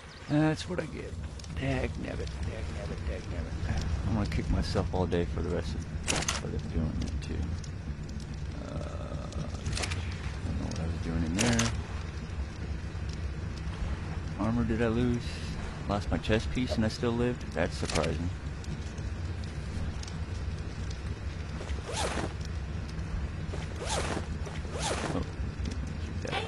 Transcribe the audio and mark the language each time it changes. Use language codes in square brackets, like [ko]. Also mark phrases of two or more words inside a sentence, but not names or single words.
[en] That's what I get. Dag nabbit, dag nabbit, dag nabbit. I'm gonna kick myself all day for the rest of doing it too. I don't know what I was doing in there. Armor did I lose? Lost my chest piece and I still lived? That's surprising. Oh, keep that.